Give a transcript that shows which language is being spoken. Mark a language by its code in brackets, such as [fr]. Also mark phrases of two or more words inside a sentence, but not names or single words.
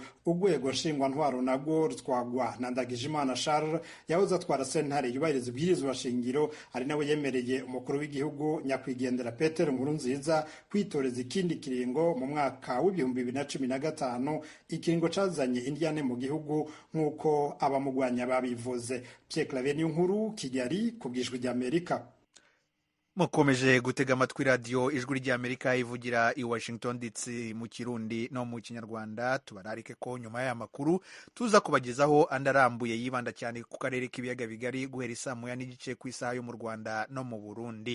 [rn] Urwego nshingwa ntwaro nagwo rutwagwa na Ndagijimana Charles yahoze atwara sentare yubahiriza ibwirizwa shingiro, ari nawe yemereye umukuru w'igihugu nyakwigendera Peter Nkurunziza kwitoreza ikindi kiringo mu mwaka w'ibihumbi 2015, ikiringo cazanye indiane mu gihugu nk'uko abamugwanya babivuze. Pierre Claver Nkuru, Kigali, kubw'ijwi ry'Amerika. Mukomeje gutega amatwi radio ijwi ry'Amerika ivugira i Washington DC mu Kirundi no mu Kinyarwanda. Tubararike ko nyuma y'aya makuru tuza kubagezaho andarambuye yibanda cyane ku karere k'ibiyaga bigari guhera isaa 1:30 ku isaha yo mu Rwanda no mu Burundi.